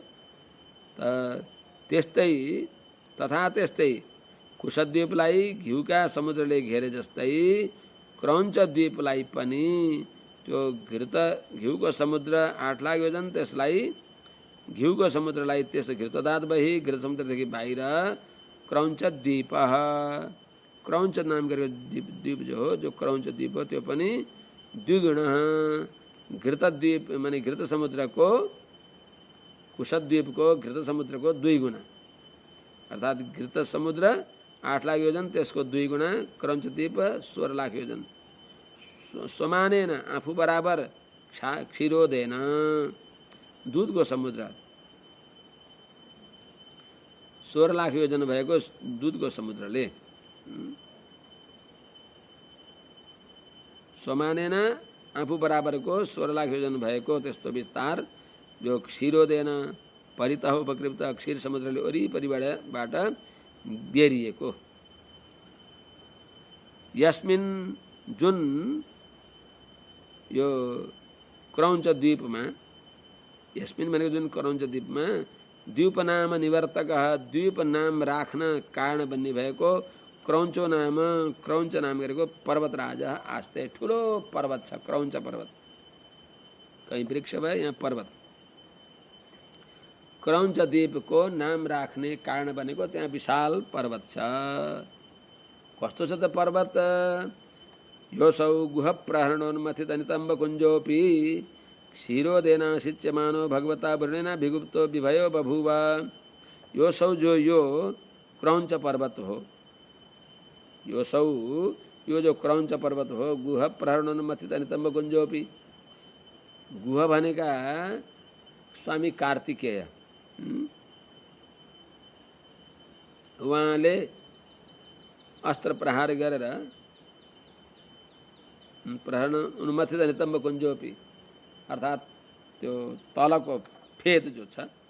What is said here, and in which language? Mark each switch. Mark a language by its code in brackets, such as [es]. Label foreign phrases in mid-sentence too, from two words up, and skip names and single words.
[ne] त त्यस्तै तथा त्यस्तै कुशद्वीपलाई घिउका समुद्रले घेरे जस्तै क्रौञ्च द्वीपलाई पनि त्यो घिउको समुद्र 8 लाख योजन, त्यसलाई घिउको समुद्रलाई त्यस घृतदात वही घृत समुद्रदेखि बाहिर क्रौञ्च द्वीप, क्रौञ्च नाम गरेको द्वीप जो हो, जो क्रौञ्च द्वीप हो, त्यो पनि द्विगुण घृत द्वीप माने घृत समुद्रको, कुशद्वीपको घृत समुद्रको 2 गुणा, अर्थात घृत समुद्र 8 लाख योजन, त्यसको 2 गुणा क्रौञ्च द्वीप 16 लाख योजन। समानेन आफू बराबर क्षीरोदेन दूधको समुद्र 16 लाख योजन भएको दूधको समुद्रले समानेन आफू बराबरको 16 लाख योजन भएको त्यस्तो विस्तार जो [sa] क्षीरोदेन परितः उपकृत [ne] क्षीर समुद्रले वरिपरिबाट बेरिएको, यस्मिन जुन यो क्रौञ्च द्वीपमा, यस्मिन भनेको जुन क्रौञ्च द्वीपमा द्वीप नाम निवर्तक, द्वीप नाम राख्न कारण बन्ने भएको [sa] क्रौञ्चो नाम, [ne] क्रौञ्च नाम गरेको [sa] पर्वतराज आस्ते, [ne] ठुलो पर्वत छ क्रौञ्च पर्वत, कहीं वृक्ष भयो यहाँ पर्वत। क्रौञ्च द्वीपको नाम राख्ने कारण बनेको त्यहाँ विशाल पर्वत छ। कस्तो छ त पर्वत? [sa] योसौ गुह प्रहरणोन्मथित नितम्ब कुञ्जोपि क्षीरोदेनासिच्यमानो भगवता वरुणेन विगुप्तो विभयो बभूव। [ne] योसौ जो यो क्रौञ्च पर्वत हो, योसौ यो जो क्रौञ्च पर्वत हो, [sa] गुह प्रहरणोन्मथित नितम्ब कुञ्जोपि, [ne] गुह भनेका स्वामी कार्तिकेय, उहाँले अस्त्र प्रहार गरेर [sa] प्रहरण उन्मथित नितम्ब कुञ्जोपि, [ne] अर्थात त्यो तलको फेद जो छ,